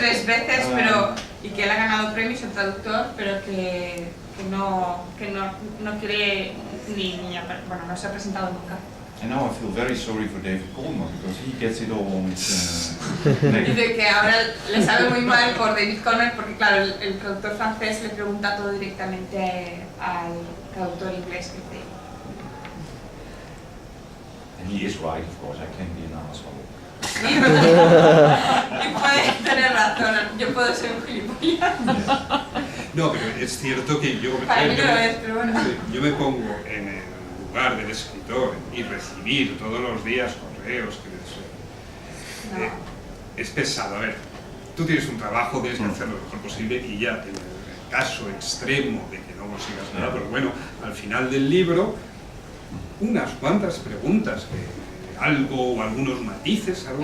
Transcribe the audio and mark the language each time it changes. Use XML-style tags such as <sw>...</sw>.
<es>3 veces, pero, y que él ha ganado premios el traductor, pero que no quiere bueno, no se ha presentado nunca.</es> <en>And now I feel very sorry for David Coleman because he gets it all on his neck.</en> <es>Dice que ahora le sabe muy mal por David Conner porque claro, el traductor francés le pregunta todo directamente al traductor inglés.</es> <en>And he is right, of course, I can be an asshole.</en> <es>Sí, y puede tener razón, yo puedo ser un gilipollas. No, pero es cierto que yo, Para mí no lo es, pero bueno. sí, yo me pongo en el lugar del escritor y recibir todos los días correos que es pesado. A ver, tú tienes un trabajo, tienes que hacerlo lo mejor posible y ya en el caso extremo de que no consigas nada, pero bueno, al final del libro unas cuantas preguntas algo o algunos matices, algo</es>